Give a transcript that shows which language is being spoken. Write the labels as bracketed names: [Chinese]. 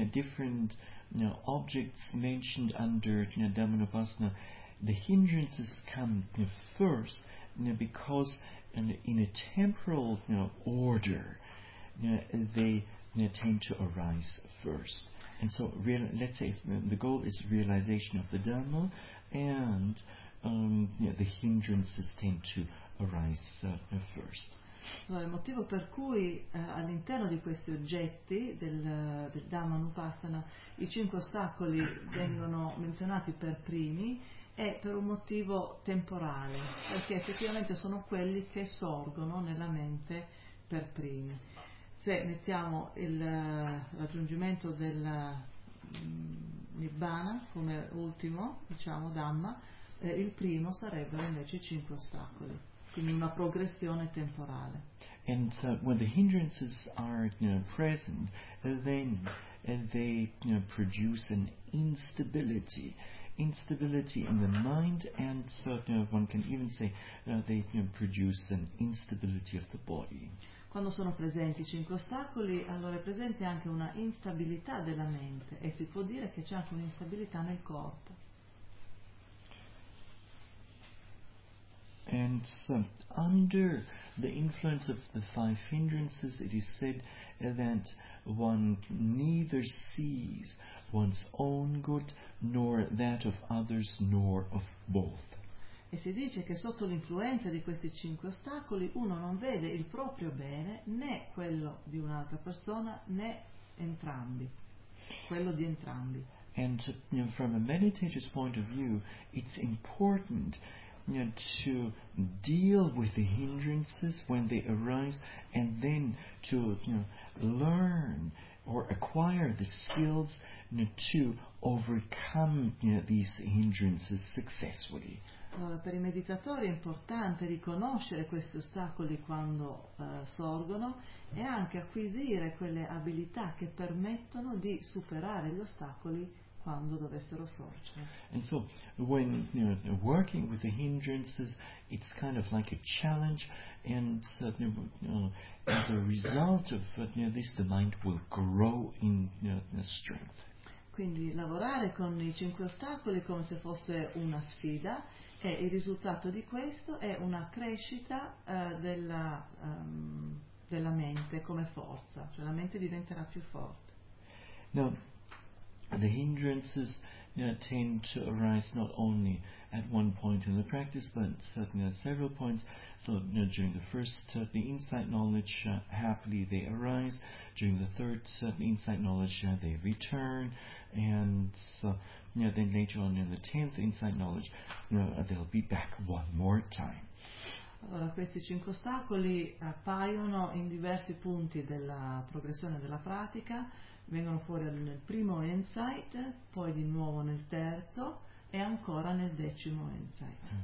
[English] Among the different objects mentioned under Dhammanupassana, the hindrances come first because in a temporal order they tend to arise first. And so let's say the goal is realization of the Dhamma, and the hindrances tend to arise first. [Italian] Allora, il motivo per cui all'interno di questi oggetti del Dhamma Nupassana i cinque ostacoli vengono menzionati per primi è per un motivo temporale, perché effettivamente sono quelli che sorgono nella mente per primi. Se mettiamo il raggiungimento del Nibbana come ultimo, diciamo, Dhamma, il primo sarebbero invece i cinque ostacoli. Quindi una progressione temporale. [English] And when the hindrances are present, then they produce an instability in the mind, and one can even say they produce an instability of the body. [Italian] Quando sono presenti i cinque ostacoli, allora è presente anche una instabilità della mente, e si può dire che c'è anche un'instabilità nel corpo. [English] And under the influence of the five hindrances, it is said that one neither sees one's own good, nor that of others, nor of both. [Italian] E si dice che sotto l'influenza di questi cinque ostacoli uno non vede il proprio bene, né quello di un'altra persona, né entrambi, quello di entrambi. [English] And from a meditator's point of view, it's important to deal with the hindrances when they arise, and then to learn or acquire the skills to overcome these hindrances successfully. [Italian] Allora, per i meditatori è importante riconoscere questi ostacoli quando sorgono e anche acquisire quelle abilità che permettono di superare gli ostacoli quando dovessero sorgere. [English] And so when working with the hindrances, it's kind of like a challenge, and as a result of this, the mind will grow in strength. [Italian] Quindi lavorare con i cinque ostacoli come se fosse una sfida, e il risultato di questo è una crescita della mente come forza, cioè la mente diventerà più forte. [English] Now, the hindrances tend to arise not only at one point in the practice, but certainly at several points. So during the first the insight knowledge, happily they arise. During the third insight knowledge, they return. And then later on in the tenth insight knowledge, they'll be back one more time. [Italian] Allora, questi cinque ostacoli appaiono in diversi punti della progressione della pratica, vengono fuori nel primo insight, poi di nuovo nel terzo e ancora nel decimo insight.